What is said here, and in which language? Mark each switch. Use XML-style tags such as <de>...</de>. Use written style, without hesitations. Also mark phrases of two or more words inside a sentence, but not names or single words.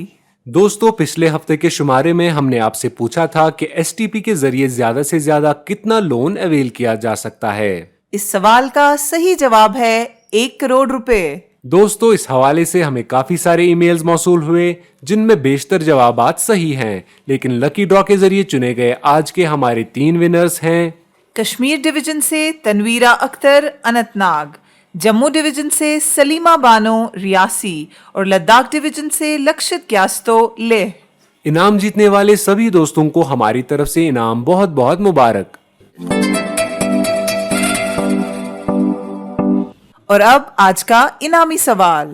<ur>دوستو, پچھلے ہفتے کے شمارے میں ہم نے آپ سے پوچھا تھا کہ STP کے ذریعے زیادہ سے زیادہ کتنا</ur> <en>loan avail</en> <ur>کیا جا سکتا ہے. اس سوال کا صحیح جواب ہے 1 کروڑ روپے. دوستو, اس حوالے سے ہمیں کافی سارے ای میلز موصول ہوئے جن میں بیشتر جوابات صحیح ہیں, لیکن</ur> <en>lucky draw</en> <ur>کے ذریعے چنے گئے آج کے ہمارے 3 ونرز ہیں. کشمیر ڈویژن سے تنویرہ اختر اننت ناگ, جموں ڈویژن سے سلیمہ بانو ریاسی, اور لداخ ڈویژن سے لکشت گیاستو لیہ. انعام جیتنے والے سبھی دوستوں کو ہماری طرف سے انعام بہت بہت مبارک. اور اب آج کا انعامی سوال.</ur>